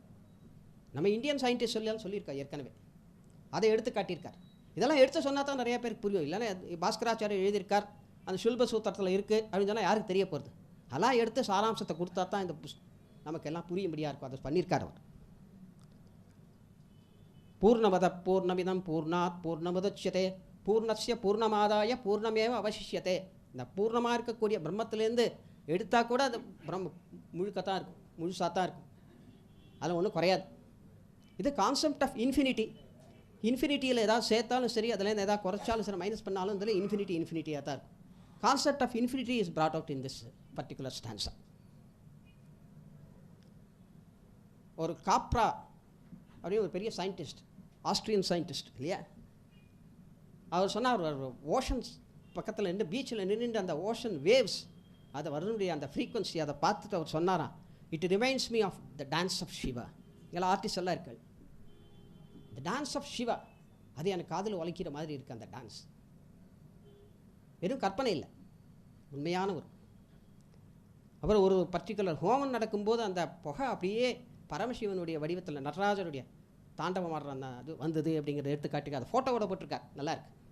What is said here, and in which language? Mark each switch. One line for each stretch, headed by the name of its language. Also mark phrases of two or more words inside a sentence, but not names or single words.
Tamil: நம்ம
English: Indian scientist
Tamil: சொல்லியிருக்கார் ஏற்கனவே, அதை எடுத்து காட்டியிருக்கார். இதெல்லாம் எடுத்து சொன்னால் தான் நிறைய பேருக்கு புரியும். இல்லைன்னா பாஸ்கராச்சாரியர் எழுதியிருக்கார், அந்த சுல்ப சூத்திரத்தில் இருக்குது அப்படின்னு சொன்னால் யாருக்கு தெரிய போகிறது? அதெல்லாம் எடுத்து சாராம்சத்தை கொடுத்தா தான் இந்த நமக்கெல்லாம் புரியும்படியாக இருக்கும். அதை பண்ணியிருக்கார் அவர்.
Sanskrit: पूर्णमद पूर्णमिदम् पूर्णात् पूर्णमुदच्यते पूर्णस्य पूर्णमादाय पूर्णमेव अवशिष्यते.
Tamil: இந்த பூர்ணமாக இருக்கக்கூடிய பிரம்மத்திலேருந்து எடுத்தால் கூட அது பிரம்ம முழுக்கத்தான் இருக்கும், முழுசாக தான் இருக்கும், அதில் ஒன்றும் குறையாது.
English: இது concept of infinity.
Tamil: இன்ஃபினிட்டியில் ஏதாவது சேர்த்தாலும் சரி, அதுலேருந்து ஏதாவது குறைச்சாலும் சரி, மைனஸ் பண்ணாலும் இதில் இன்ஃபினிட்டியாக தான் இருக்கும்.
English: concept of infinity is brought out in this particular stanza.
Tamil: ஒரு காப்ரா அப்படின்னு ஒரு பெரிய சயின்டிஸ்ட்,
English: Austrian scientist
Tamil: இல்லையா, அவர் சொன்னார், ஓஷன்ஸ் பக்கத்தில் நின்று பீச்சில் நின்று அந்த
English: ocean waves
Tamil: அதை வரனுடைய அந்த ஃப்ரீக்வன்சி அதை பார்த்துட்டு அவர் சொன்னாராம்,
English: It reminds me of the dance of Shiva.
Tamil: இதெல்லாம் ஆர்டிஸ்ட் எல்லாம் இருக்காள்.
English: the dance of Shiva
Tamil: அது எனக்கு காதில் உழைக்கிற மாதிரி இருக்குது. அந்த டான்ஸ் வெறும் கற்பனை இல்லை, உண்மையான ஒரு. அப்புறம் ஒரு பர்டிகுலர் ஹோமம் நடக்கும்போது அந்த புகை அப்படியே பரமசிவனுடைய வடிவத்தில் நடராஜருடைய தாண்டவம் ஆடுற அந்த அது வந்தது அப்படிங்கிறத எடுத்துக்காட்டுக்கு அதை ஃபோட்டோவோட போட்டிருக்கார், நல்லாயிருக்கு.